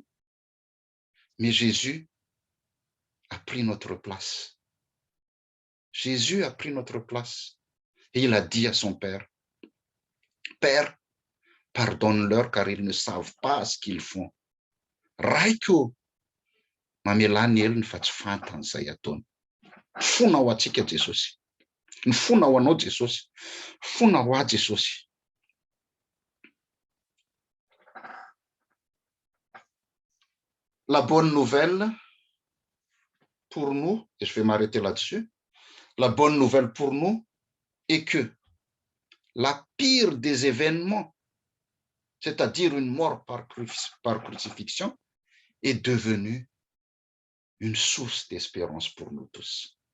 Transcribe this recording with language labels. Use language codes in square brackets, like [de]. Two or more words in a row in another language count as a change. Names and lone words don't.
[fr] Mais Jésus a pris notre place. Jésus a pris notre place. Et il a dit à son Père, Père, pardonne-leur car ils ne savent pas ce qu'ils font. [mg] Raiko mamelany heliny fa tsy fantany izay ataony. Fona ho antsika Jesosy. Ny fona ho anao Jesosy. Fona ho ahy Jesosy. [fr] La bonne nouvelle pour nous, et je vais m'arrêter là-dessus, la bonne nouvelle pour nous est que la pire des événements, c'est-à-dire une mort par crucifixion, est devenue une source d'espérance pour nous tous.